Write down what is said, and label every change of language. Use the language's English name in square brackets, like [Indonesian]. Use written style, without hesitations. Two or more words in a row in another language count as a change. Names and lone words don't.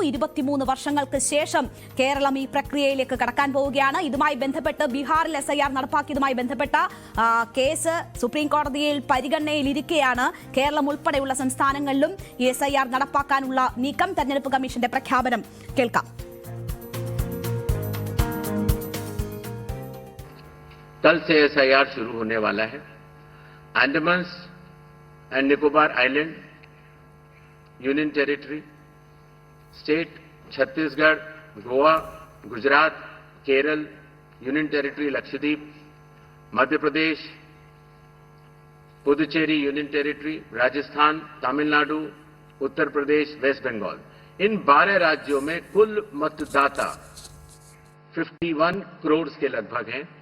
[Malayalam] 23 വർഷങ്ങൾക്ക് ശേഷം കേരളം ഈ പ്രക്രിയയിലേക്ക് കടക്കാൻ പോവുകയാണ്. ഇതുമായി ബന്ധപ്പെട്ട് ബീഹാറിൽ SIR നടപ്പാക്കിയതുമായി ബന്ധപ്പെട്ട കേസ് സുപ്രീം കോടതിയിൽ പരിഗണനയിലിരിക്കെയാണ് കേരളം ഉൾപ്പെടെയുള്ള സംസ്ഥാനങ്ങളിലും ഈ SIR നടപ്പാക്കാനുള്ള നീക്കം. തെരഞ്ഞെടുപ്പ് കമ്മീഷന്റെ പ്രഖ്യാപനം കേൾക്കാം. [Hindi] कल से SIR शुरू होने वाला है. अंडमान एंड निकोबार आइलैंड [English] Union Territory, State [Hindi] छत्तीसगढ़, गोवा, गुजरात, केरल, [English] Union Territory [Hindi] लक्षद्वीप, मध्य प्रदेश, पुदुचेरी [English] Union Territory, [Hindi] राजस्थान, तमिलनाडु, उत्तर प्रदेश, वेस्ट बंगाल, इन 12 राज्यों में कुल मतदाता 51 करोड़ के लगभग हैं.